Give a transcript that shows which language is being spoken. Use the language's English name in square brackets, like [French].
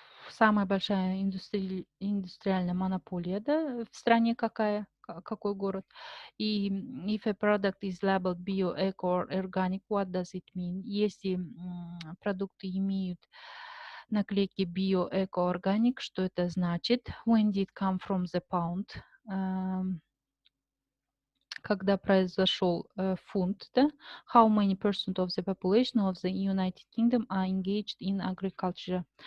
[Russian] Самая большая индустриальная монополия, да, в стране какая? Какой город? [English] И if a product is labeled bio, eco or organic, what does it mean? [Russian] Если продукты имеют наклейки bio, eco, organic, что это значит? [English] When did it come from the pound? [Russian] Когда произошел фунт, да? [English] How many percent of the population of the United Kingdom are engaged in agriculture?